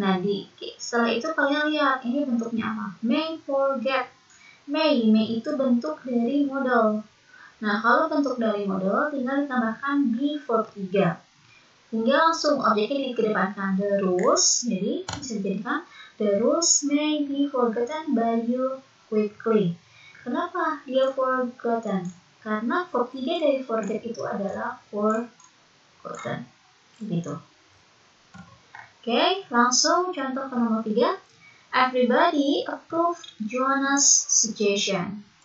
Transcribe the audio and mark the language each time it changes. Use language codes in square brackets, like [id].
[id] Nah, setelah itu kalian lihat ini bentuknya apa? May forget. May itu bentuk dari modal. Nah, kalau bentuk dari modal tinggal ditambahkan be verb 3. Tinggal langsung objeknya dikedepankan the rules. Jadi bisa dijadikan [en] the rules may be forgotten by you quickly. [id] Kenapa dia forgotten? Karena verb 3 dari forget itu adalah forgotten. Gitu. Oke, langsung contoh ke nomor 3. [en] Everybody approved Joanna's suggestion.